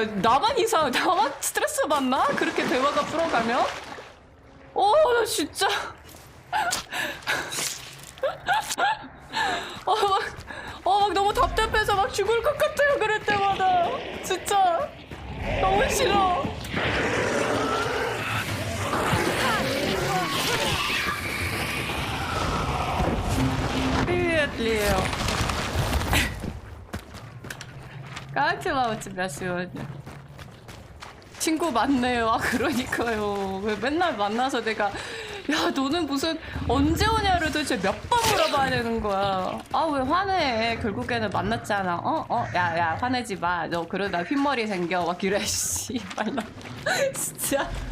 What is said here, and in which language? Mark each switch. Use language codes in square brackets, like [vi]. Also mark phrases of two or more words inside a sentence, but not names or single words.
[ko] 나만 스트레스 받나? 그렇게 대화가 풀어가면? 나 진짜. 막 너무 답답해서 막 죽을 것 같아요, 그럴 때마다. 진짜 너무 싫어. [ru] Привет, Лео. Как дела у тебя сегодня? [ko] 친구 많네요. 그러니까요. 왜 맨날 만나서 내가 야, 너는 무슨 언제 오냐를 도대체 몇 번 물어봐야 되는 거야. 왜 화내? 결국에는 만났잖아. 야, 화내지 마. 너 그러다 흰머리 생겨. 막 이래, 씨. 말나. 진짜.